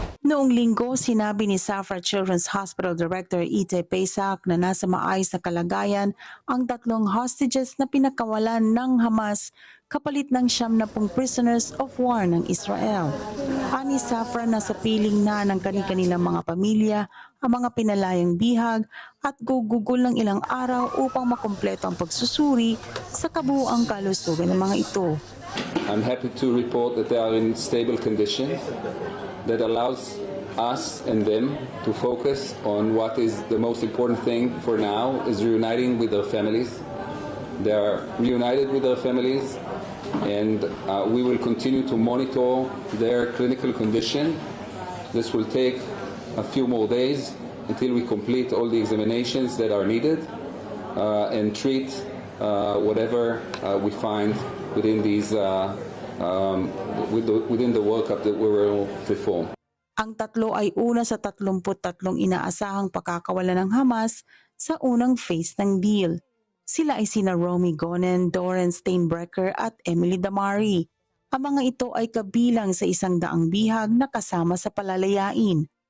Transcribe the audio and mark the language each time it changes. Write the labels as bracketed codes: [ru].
[tl] Noong linggo, sinabi ni Safra Children's Hospital Director Ite Paysak na nasa maayos na kalagayan ang tatlong hostages na pinakawalan ng Hamas kapalit ng 70 prisoners of war ng Israel. Ani Safra na sa piling na ng kani-kanilang mga pamilya ang mga pinalayang bihag at gugugol ng ilang araw upang makumpleto ang pagsusuri sa kabuuang kalusugan ng mga ito. [en] I'm happy to report that they are in stable condition that allows us and them to focus on what is the most important thing for now, is reuniting with their families. They are reunited with their families, and we will continue to monitor their clinical condition. This will take a few more days until we complete all the examinations that are needed and treat whatever we find within these within the workup that we will perform. [tl] Ang tatlo ay una sa 33 inaasahang pakakawala ng Hamas sa unang phase ng deal. Sila ay sina Romy Gonen, Doron Steinbrecher at Emily Damari. Ang mga ito ay kabilang sa 100 bihag na kasama sa palalayain.